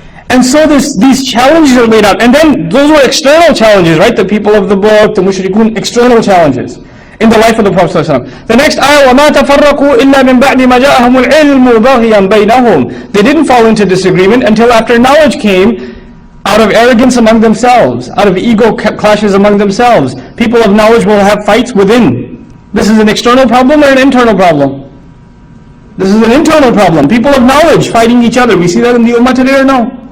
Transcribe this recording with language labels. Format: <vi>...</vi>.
<en>And so these challenges are laid out. And then those were external challenges, right? The people of the book, the mushrikun, external challenges in the life of the Prophet ﷺ. The next ayah,</en> <ar>وَمَا تَفَرَّقُوا إِلَّا مِنْ بَعْدِ مَا جَاءَهُمُ الْعِلْمُ بَغْيًا بَيْنَهُم.</ar> <en>They didn't fall into disagreement until after knowledge came, out of arrogance among themselves, out of ego clashes among themselves. People of knowledge will have fights within. This is an external problem or an internal problem? This is an internal problem. People of knowledge fighting each other. We see that in the Ummah today or no?</en>